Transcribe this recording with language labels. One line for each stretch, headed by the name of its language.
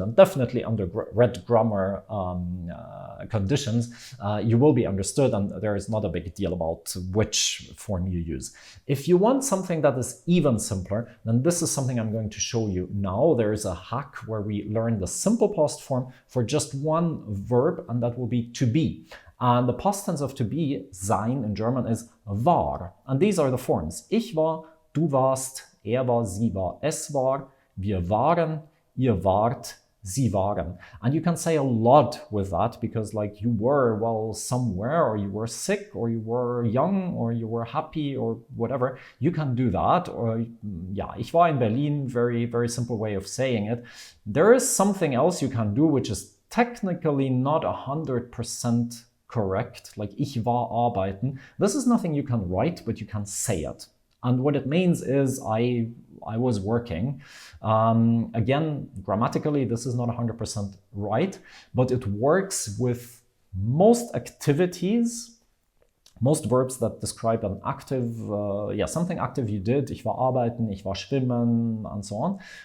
English: And definitely under red grammar conditions, you will be understood, and there is not a big deal about which form you use. If you want something that is even simpler, then this is something I'm going to show you now. There is a hack where we learn the simple past form for just one verb, and that will be to be. And the past tense of to be, sein in German, is war. And these are the forms.
German: Ich war, du warst, er war, sie war, es war, wir waren, ihr wart, sie waren.
English: And you can say a lot with that, because like you were, well, somewhere, or you were sick, or you were young, or you were happy, or whatever. You can do that. Or yeah,
German: ich war in Berlin,
English: very simple way of saying it. There is something else you can do, which is technically not 100% correct, like
German: ich war arbeiten.
English: This is nothing you can write, but you can say it. And what it means is I was working. Again, grammatically, this is not 100% right, but it works with most activities, most verbs that describe an active, something active you did.
German: Ich war arbeiten, ich war schwimmen,
English: and so on.